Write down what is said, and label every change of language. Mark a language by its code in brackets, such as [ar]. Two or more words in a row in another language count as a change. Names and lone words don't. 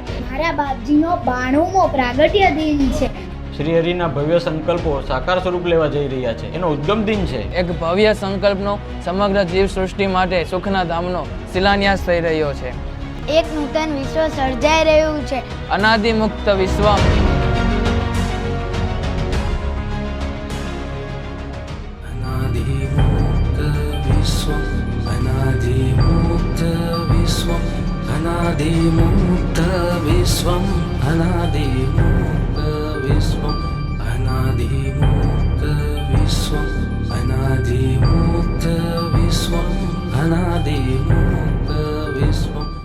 [gu] મારા બાપજીનો 92મો પ્રાગટ્ય દિન છે. શ્રી હરિના ભવ્ય સંકલ્પો સાકાર સ્વરૂપ લેવા જઈ રહ્યા છે. એનો ઉદ્ગમ દિન છે. એક ભવ્ય સંકલ્પનો સમગ્ર જીવ સૃષ્ટિ માટે સુખના ધામનો શિલાન્યાસ થઈ રહ્યો છે. એક નૂતન વિશ્વ સર્જાઈ રહ્યું છે. અનાદિ મુક્ત વિશ્વ. [sa] अनादिमुक्त विश्वम् अनादिमुक्त विश्वम् अनादिमुक्त विश्वम् अनादिमुक्त विश्वम् अनादिमुक्त विश्वम् अनादिमुक्त विश्वम्